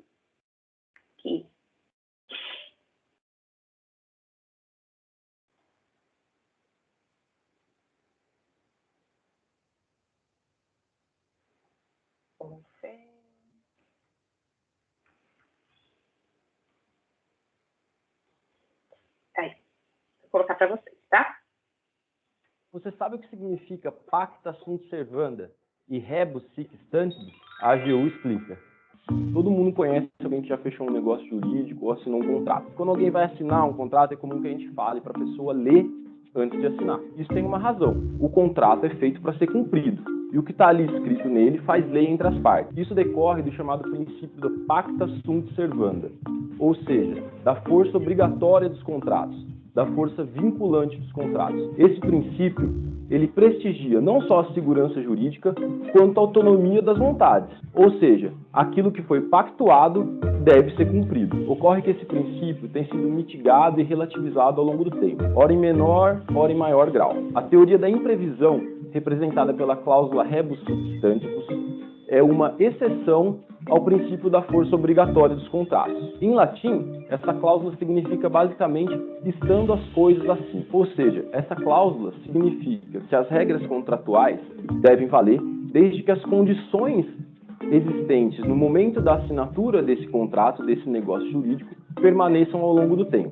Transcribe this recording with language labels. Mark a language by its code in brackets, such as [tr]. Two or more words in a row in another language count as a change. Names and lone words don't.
[pt] Aqui. Vamos ver. Aí, vou colocar para vocês, tá? Você sabe o que significa [la] pacta sunt servanda [pt] e [la] rebus sic stantibus? [pt] A AGU explica. Todo mundo conhece alguém que já fechou um negócio jurídico ou assinou um contrato. Quando alguém vai assinar um contrato, é comum que a gente fale para a pessoa ler antes de assinar. Isso tem uma razão. O contrato é feito para ser cumprido. E o que está ali escrito nele faz lei entre as partes. Isso decorre do chamado princípio da [la] pacta sunt servanda, [pt] ou seja, da força obrigatória dos contratos, da força vinculante dos contratos. Esse princípio, ele prestigia não só a segurança jurídica, quanto a autonomia das vontades. Ou seja, aquilo que foi pactuado deve ser cumprido. Ocorre que esse princípio tem sido mitigado e relativizado ao longo do tempo, ora em menor, ora em maior grau. A teoria da imprevisão, representada pela cláusula [la] rebus sic stantibus, [pt] é uma exceção ao princípio da força obrigatória dos contratos. Em latim, essa cláusula significa basicamente estando as coisas assim. Ou seja, essa cláusula significa que as regras contratuais devem valer desde que as condições existentes no momento da assinatura desse contrato, desse negócio jurídico, permaneçam ao longo do tempo.